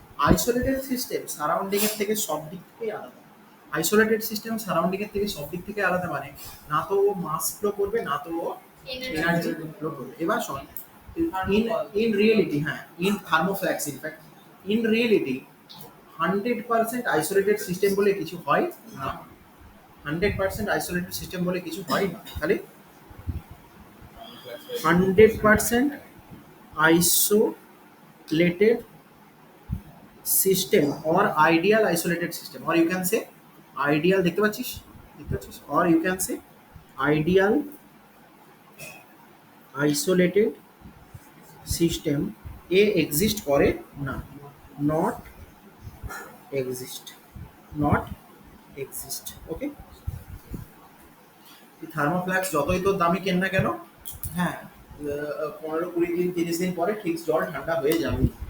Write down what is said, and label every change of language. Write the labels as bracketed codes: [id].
[bn] Isolated system surrounding এর থেকে সব দিক থেকেই আলাদা। আইসোলেটেড সিস্টেম সারাউন্ডিং এর থেকে সব দিক থেকে আলাদা, মানে না তো ও মাস ফ্লো করবে, না তো ও এনার্জি ফ্লো করবে। এবার শোন, ইন ইন রিয়েলিটি, হ্যাঁ, in থার্মোফ্ল্যাক্স, in fact in reality 100% isolated system বলে কিছু হয় না। 100% আইসোলেটেড সিস্টেম বলে কিছু হয় না। তাহলে [en] 100% isolated system or ideal isolated system, or you can say ideal, [bn] দেখতে পাচ্ছিস, দেখতে পাচ্ছিস, [en] or you can say ideal isolated system [bn] A exist করে না, [en] Not exist, not exist. [bn] ওকে, থার্মোফ্ল্যাক্স যতই তোর দামি কেন না কেন, হ্যাঁ 15-20 দিন 30 দিন পরে ঠিক জল ঠান্ডা হয়ে যাবে।